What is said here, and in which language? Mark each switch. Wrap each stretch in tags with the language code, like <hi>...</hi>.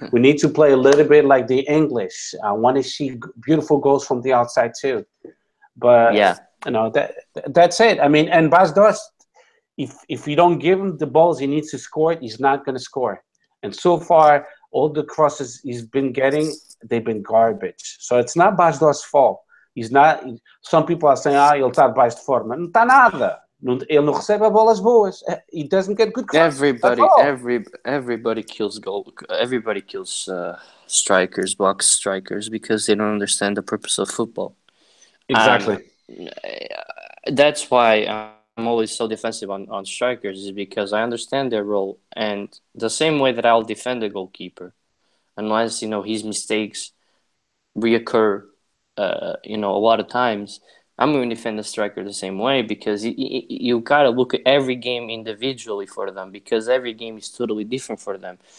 <en>We need to play a little bit like the English. I want to see beautiful goals from the outside too. But Yeah. That's it. I mean, and Bas Dost, if you don't give him the balls he needs to score, he's not going to score. And so far, all the crosses he's been getting, they've been garbage. So it's not Basdor's fault. He's not. Some people are saying,</en> <pt>ele está debaixo de forma. Não está nada. Ele não recebe bolas boas.</pt> <en>He doesn't get good crosses at all. Everybody kills goal. Everybody kills strikers, box strikers, because they don't understand the purpose of football. Exactly. That's why I'm always so defensive on strikers, is because I understand their role, and the same way that I'll defend the goalkeeper, unless his mistakes reoccur, a lot of times, I'm going to defend the striker the same way, because you got to look at every game individually for them, because every game is totally different for them.</en>